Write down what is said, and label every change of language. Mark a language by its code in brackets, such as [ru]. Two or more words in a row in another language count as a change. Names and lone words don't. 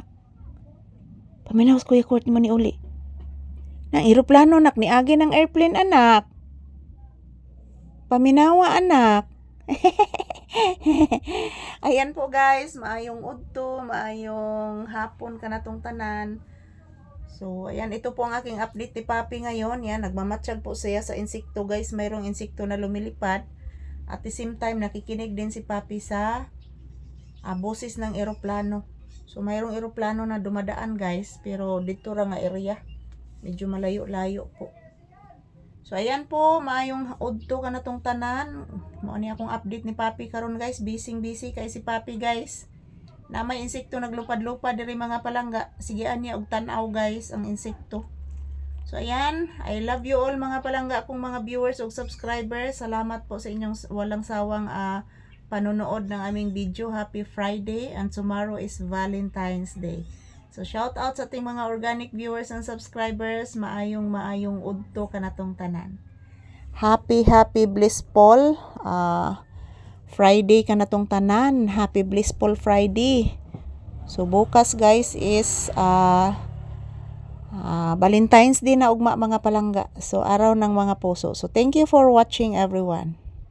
[ceb] Paminawa sa Kuya Court ni mo ni uli. Nang aeroplano, nak, ni agi ng airplane, anak. Paminawa, anak. Ayan po, guys, maayong udto, maayong hapon ka na tong tanan. [tl] So ayan, ito po ang aking update ni Papi ngayon. Yan, nagmamatsyag po siya sa insekto, guys. Mayroong insekto na lumilipad. [en] At the same time, [tl] nakikinig din si Papi sa boses ng eroplano. So mayroong eroplano na dumadaan, guys, pero dito ra nga area, medyo malayo-layo po. So ayan po, [ceb] maayong udto ka na tong tanan. Mao ni akong update ni Papi karon, guys. Busy kay si Papi, guys. Na may insekto naglupad-lupad diri, mga palangga. Sigian niya og tan-aw, guys, ang insekto. [en] So ayan, I love you all, [ceb] mga palangga, akong mga viewers ug subscribers. [tl] Salamat po sa inyong walang sawang panonood ng aming video. [en] Happy Friday, and tomorrow is Valentine's Day. So shout out [tl] sa ating mga [en] organic viewers and subscribers. [ceb] Maayong udto kanatong tanan. [en] Happy blissful Friday [ceb] kanatong tanan. [en] Happy blissful Friday. [ceb] So bukas, guys, is Valentine's Day na ugma, mga palangga. [tl] So araw ng mga puso. [en] So thank you for watching, everyone.